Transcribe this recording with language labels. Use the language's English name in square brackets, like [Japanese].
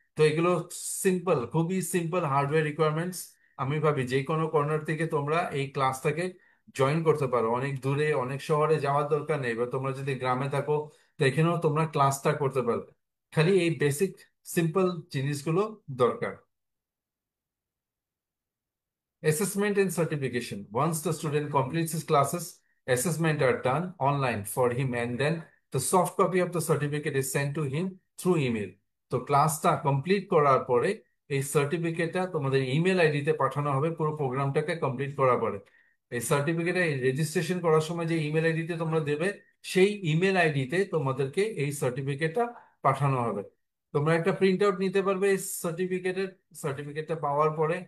[Bangla] তো এগুলো সিম্পল, খুবই সিম্পল হার্ডওয়্যার রিকোয়ারমেন্টস। আমি ভাবি যে কোনো কর্নার থেকে তোমরা এই ক্লাসটাকে জয়েন করতে পারো, অনেক দূরে অনেক শহরে যাওয়ার দরকার নেই। এবার তোমরা যদি গ্রামে থাকো তো এখানেও তোমরা ক্লাসটা করতে পারবে। খালি এই বেসিক সিম্পল জিনিসগুলো দরকার। [English] Assessment and certification. Once the student completes his classes, assessment are done online for him, and then the soft copy of the certificate is sent to him through email. [Bangla] তো ক্লাসটা complete করার পরে এই সার্টিফিকেটটা তোমাদের email আইডিতে পাঠানো হবে পুরো প্রোগ্রামটাকে কমপ্লিট করার পরে। এই সার্টিফিকেটে রেজিস্ট্রেশন করার সময় যে ইমেল আইডিতে তোমরা দেবে, সেই ইমেল আইডিতে তোমাদেরকে এই সার্টিফিকেটটা পাঠানো হবে। তোমরা একটা প্রিন্ট আউট নিতে পারবে এই সার্টিফিকেটটা পাওয়ার পরে।